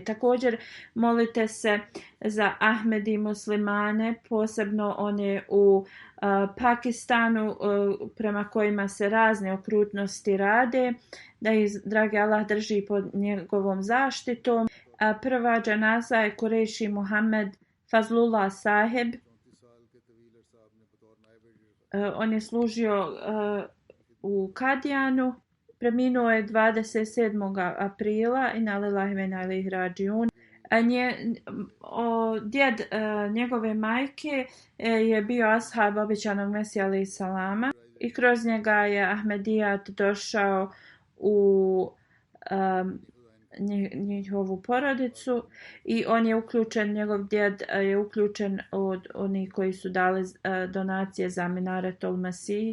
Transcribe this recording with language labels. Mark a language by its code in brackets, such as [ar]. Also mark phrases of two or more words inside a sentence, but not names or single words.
[bs] Također molite se za Ahmedi muslimane, posebno one u Pakistanu prema kojima se razne okrutnosti rade, da ih dragi Allah drži pod njegovom zaštitom. Prva dženaza je Kureši Muhammed Fazlullah Saheb. On je služio u Kadijanu. Preminuo je 27. aprila i [ar] إنا لله وإنا إليه راجعون. [bs] Djed njegove majke je bio ashab obećanog Mesija [ar] عليه السلام [bs] i kroz njega je Ahmedijat došao u njihovu porodicu i on je uključen, njegov djed je uključen od onih koji su dali donacije za Minaretul Masih.